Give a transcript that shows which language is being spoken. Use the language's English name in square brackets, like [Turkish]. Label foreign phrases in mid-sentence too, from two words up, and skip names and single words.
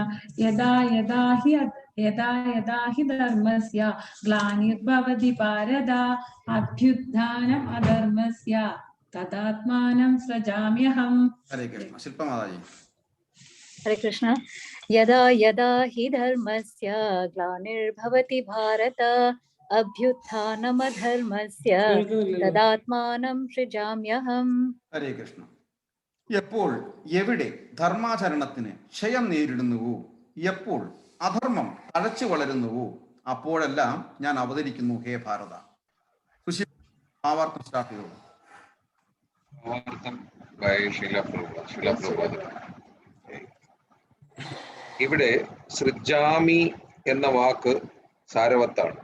[Sanskrit] यदा यदा हि धर्मस्य ग्लानिर्भवति भारत अभ्युत्थानम् अधर्मस्य तदात्मानं सृजाम्यहम्. Hare Krishna. Shilpa Mataji. Hare Krishna. यदा यदा हि धर्मस्य ग्लानिर्भवति भारत अभ्युत्थानम् अधर्मस्य तदात्मानं सृजाम्यहम्. Hare Krishna. [Malayalam] എപ്പോൾ എവിടെ ധർമാചരണത്തിന് ക്ഷയം നേരിടുന്നുവോ, എപ്പോൾ അധർമ്മം തഴച്ചു വളരുന്നുവോ, അപ്പോഴെല്ലാം ഞാൻ അവതരിക്കുന്നു ഹേ ഭാരത. ഭാവാർത്ഥം സ്റ്റാർട്ട് ചെയ്തു. ഇവിടെ സൃജാമി എന്ന വാക്ക് സാരവത്താണ്.